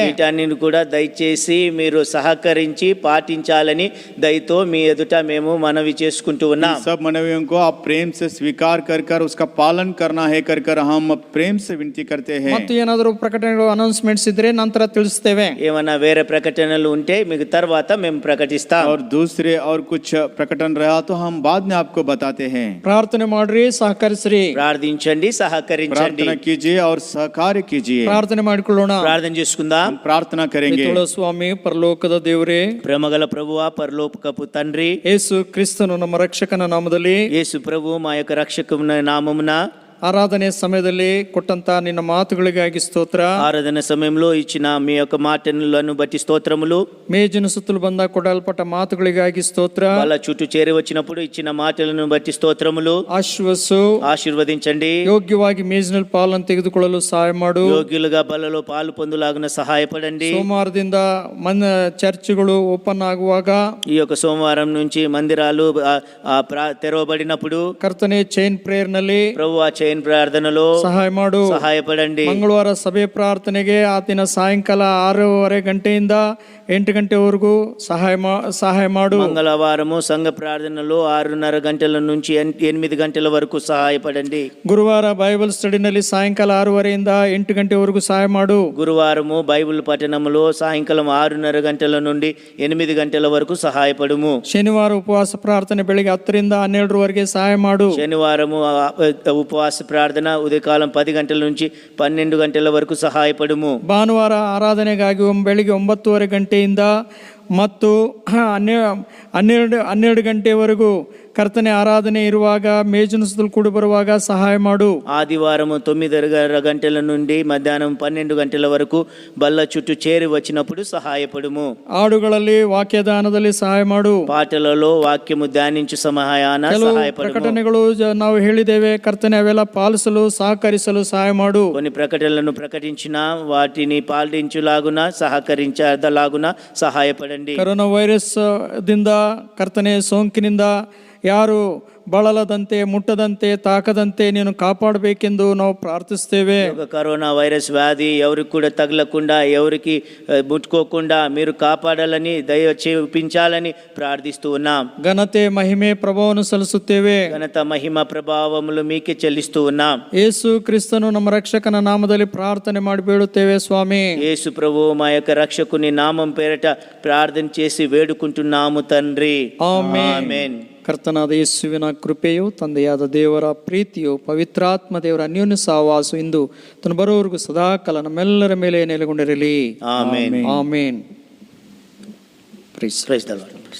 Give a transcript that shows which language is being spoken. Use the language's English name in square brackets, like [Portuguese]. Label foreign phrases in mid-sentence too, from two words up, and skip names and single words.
[Telugu] వీటన్నిటిని కూడా దయచేసి మీరు సహకరించి పాటించాలని దయతో మీ ఎదుట మేము మనవి చేసుకుంటూ ఉన్నాం. [Hindi] सब मनवियों को आप प्रेम से स्वीकार कर कर उसका पालन करना है कर कर हम प्रेम से विनती करते हैं. [Kannada] ಮತ್ತು ಏನಾದರೂ ಪ್ರಕಟಣೆಗಳು ಅನೌನ್ಸ್ಮೆಂಟ್ಸ್ ಇದ್ರೆ ನಂತರ ತಿಳಿಸ್ತೇವೆ. [Telugu] ఏమన్నా వేరే ప్రకటనలు ఉంటే మీకు తర్వాత మేము ప్రకటిస్తాం. [Hindi] और दूसरे और कुछ प्रकटन रहा तो हम बाद में आपको बताते हैं. [Kannada] ಪ್ರಾರ್ಥನೆ ಮಾಡ್ರಿ, ಸಹಕರಿಸ್ರಿ. [Telugu] ప్రార్థించండి, సహకరించండి. [Hindi] प्रार्थना कीजिए और सहकार्य कीजिए. [Kannada] ಪ್ರಾರ್ಥನೆ ಮಾಡಿಕೊಳ್ಳೋಣ. [Telugu] ప్రార్థన చేసుకుందాం. [Hindi] हम प्रार्थना करेंगे. [Kannada] ಮಿತುಳ ಸ್ವಾಮಿ, ಪರಲೋಕದ ದೇವರೇ, [Telugu] ప్రేమగల ప్రభువా, పరలోకపు తండ్రి, [Kannada] ಯೇಸು ಕ್ರಿಸ್ತನು ನಮ್ಮ ರಕ್ಷಕನ ನಾಮದಲ್ಲಿ [Telugu] యేసు ప్రభు మా యొక్క రక్షకుని నామమున [Kannada] ಆರಾಧನೆ ಸಮಯದಲ್ಲಿ ಕೊಟ್ಟಂತ ನಿನ್ನ ಮಾತುಗಳಿಗಾಗಿ ಸ್ತೋತ್ರ. [Telugu] ఆరాధన సమయంలో ఇచ్చిన మీ యొక్క మాటలను బట్టి స్తోత్రములు. [Kannada] ಮೇಜಿನ ಸುತ್ತಲೂ ಬಂದ ಕೊಡಲ್ಪಟ್ಟ ಮಾತುಗಳಿಗಾಗಿ ಸ್ತೋತ್ರ. [Telugu] వాళ్ళ చుట్టూ చేరి వచ్చినప్పుడు ఇచ్చిన మాటలను బట్టి స్తోత్రములు. [Kannada] ಆಶ್ವಾಸು, [Telugu] ఆశీర్వదించండి. [Kannada] ಯೋಗ್ಯವಾಗಿ ಮೇಜಿನಲ್ಲಿ ಪಾಲನ್ನು ತೆಗೆದುಕೊಳ್ಳಲು ಸಹಾಯ ಮಾಡು. [Telugu] ಯೋಗ್యులుగా బలలో పాలు పొందులాగున సహాయపడండి. [Kannada] ಸೋಮವಾರದಿಂದ ಚರ್ಚ್ಗಳು ಓಪನ್ ಆಗುವಾಗ, [Telugu] ఈ యొక్క సోమవారం నుంచి మందిరాలు తెరవబడినప్పుడు [Kannada] ಕರ್ತನೆ [English] chain prayer [Kannada] ನಲ್ಲಿ [Telugu] ప్రభు ఆ చైన్ ప్రార్థనలో [Kannada] ಸಹಾಯ ಮಾಡು. [Telugu] సహాయపడండి. [Kannada] ಮಂಗಳವಾರ ಸಭೆ ಪ್ರಾರ್ಥನೆಗೆ ಆತಿನ ಸಾಯಂಕಾಲ 6:30 ಗಂಟೆಯಿಂದ 8 ಗಂಟೆವರೆಗೂ ಸಹಾಯ ಮಾಡು. [Telugu] మంగళవారము సంఘ ప్రార్థనలో 6:30 గంటల నుంచి 8 గంటల వరకు సహాయపడండి. [Kannada] ಗುರುವಾರ ಬೈಬಲ್ ಸ್ಟಡಿನಲ್ಲಿ ಸಾಯಂಕಾಲ 6:30ಯಿಂದ 8 ಗಂಟೆವರೆಗೂ ಸಹಾಯ ಮಾಡು. [Telugu] గురువారము బైబిల్ పఠనములో సాయంకాలం 6:30 గంటల నుండి 8 గంటల వరకు సహాయపడుము. [Kannada] ಶನಿವಾರ ಉಪವಾಸ ಪ್ರಾರ್ಥನೆ ಬೆಳಿಗ್ಗೆ 10ರಿಂದ 12ವರೆಗೆ ಸಹಾಯ ಮಾಡು. [Telugu] శనివారము ఉపవాస ప్రార్థన ఉదయకాలం 10 గంటల నుంచి 12 గంటల వరకు సహాయపడుము. [Kannada] ಭಾನುವಾರ ಆರಾಧನೆಗಾಗಿ ಬೆಳಿಗ್ಗೆ 9:30 ಗಂಟೆಯಿಂದ ಮತ್ತು 12 ಗಂಟೆವರೆಗೂ ಕರ್ತನೆ ಆರಾಧನೆ ಇರುವಾಗ ಮೇಜಿನ ಸುತ್ತಲೂ ಕೂಡಿ ಬರುವಾಗ ಸಹಾಯ ಮಾಡು. [Telugu] ఆదివారము 9:30 గంటల నుండి మధ్యాహ్నం 12 గంటల వరకు బల్ల చుట్టూ చేరి వచ్చినప్పుడు సహాయపడుము. [Kannada] ಹಾಡುಗಳಲ್ಲಿ ವಾಕ್ಯದಾನದಲ್ಲಿ ಸಹಾಯ ಮಾಡು. [Telugu] పాటలలో వాక్యము ధ్యానించు సహాయాన సహాయపడుము. [Kannada] ಪ್ರಕಟಣೆಗಳು ನಾವು ಹೇಳಿದ್ದೇವೆ ಕರ್ತನೆ, ಅವೆಲ್ಲ ಪಾಲಿಸಲು ಸಹಕರಿಸಲು ಸಹಾಯ ಮಾಡು. [Telugu] కొన్ని ప్రకటనలను ప్రకటించిన వాటిని పాటించులాగున సహకరించలాగున సహాయపడండి. [Kannada] ಕರೋನಾ ವೈರಸ್ ದಿಂದ ಕರ್ತನೆ ಸೋಂಕಿನಿಂದ ಯಾರು ಬಳಲದಂತೆ, ಮುಟ್ಟದಂತೆ, ತಾಕದಂತೆ ನೀನು ಕಾಪಾಡಬೇಕೆಂದು ನಾವು ಪ್ರಾರ್ಥಿಸ್ತೇವೆ. [Telugu] కరోనా వైరస్ వ్యాధి ఎవరికి కూడా తగలకుండా, ఎవరికి ముట్టుకోకుండా మీరు కాపాడాలని దయ చూపించాలని ప్రార్థిస్తూ ఉన్నాం. [Kannada] ಘನತೆ, ಮಹಿಮೆ, ಪ್ರಭಾವವನ್ನು ಸಲ್ಲಿಸುತ್ತೇವೆ. [Telugu] ఘనత, మహిమ, ప్రభావములు మీకే చెల్లిస్తూ ఉన్నాం. [Kannada] ಯೇಸು ಕ್ರಿಸ್ತನು ನಮ್ಮ ರಕ್ಷಕನ ನಾಮದಲ್ಲಿ ಪ್ರಾರ್ಥನೆ ಮಾಡಿ ಬೇಡುತ್ತೇವೆ ಸ್ವಾಮಿ. [Telugu] యేసు ప్రభు మా యొక్క రక్షకుని నామం పేరట ప్రార్థన చేసి వేడుకుంటున్నాము తండ్రి. [Kannada] ಆಮೆನ್. ಕರ್ತನಾದ ಯೇಸುವಿನ ಕೃಪೆಯು, ತಂದೆಯಾದ ದೇವರ ಪ್ರೀತಿಯು, ಪವಿತ್ರಾತ್ಮ ದೇವರ ಅನ್ಯೋನ್ಯ ಸಹವಾಸ ಇಂದು ತನ್ನ ಬರೋವರೆಗೂ ಸದಾಕಾಲ ನಮ್ಮೆಲ್ಲರ ಮೇಲೆ ನೆಲೆಗೊಂಡಿರಲಿ. ಆಮೆನ್. ಆಮೆನ್. [English] Praise the Lord.